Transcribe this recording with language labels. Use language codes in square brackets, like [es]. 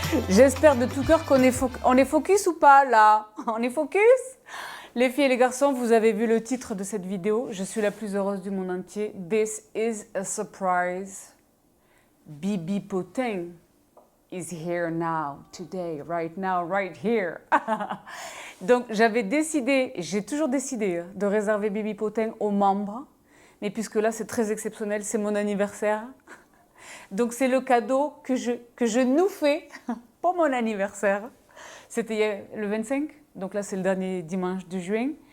[fr] J'espère de tout cœur qu'on est, on est focus ou pas là? On est focus? Les filles et les garçons, vous avez vu le titre de cette vidéo. Je suis la plus heureuse du monde entier. [en] This is a surprise. Bibi Potin is here now, today, right now, right here. [fr] Donc j'avais décidé, j'ai toujours décidé de réserver Bibi Potin aux membres. Mais puisque là c'est très exceptionnel, c'est mon anniversaire. Donc c'est le cadeau que je nous fais pour mon anniversaire. C'était le 25, donc là c'est le dernier dimanche de juin.